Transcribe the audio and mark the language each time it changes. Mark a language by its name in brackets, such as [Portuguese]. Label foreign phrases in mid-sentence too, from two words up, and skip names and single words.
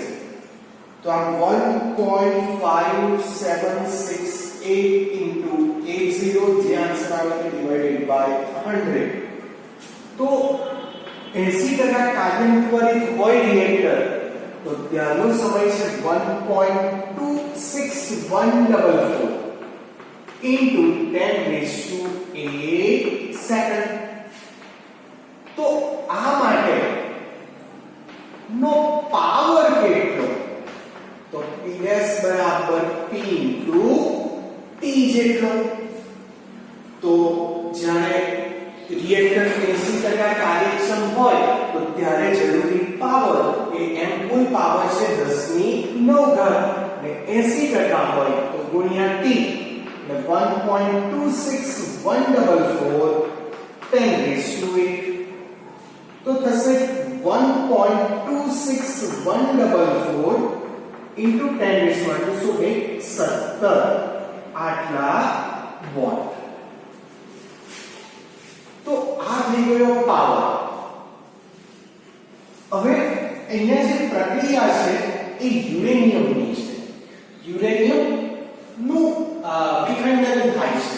[Gujarati] તો આ 1.5768 into 80 જે આન્સર આવે તે [English] divided by [Gujarati] 100. તો 80% કાર્યરત હોય રિએક્ટર તો ત્યારનો સમય છે 1.26144 into 10 [English] raised to [Gujarati] 8 સેકન્ડ. તો આ માટે નો પાવર કેટલો? તો PS બરાબર P into T જેટલો. તો જ્યારે રિએક્ટર 80% કાર્યક્ષમ હોય તો ત્યારે જરૂરી પાવર એ m કુલ પાવર છે 10 ની 9 ઘાત અને 80% હોય તો ગુણ્યા T એટલે 1.26144 10 [English] raised to [Gujarati] 8. તો થશે 1.26144 into 10 [English] raised to [Gujarati] 17 આટલા વોટ. તો આ થઈ ગયો પાવર. હવે અહીંયા જે પ્રક્રિયા છે એ યુરેનિયમની છે. યુરેનિયમ નું વિખંડન થાય છે.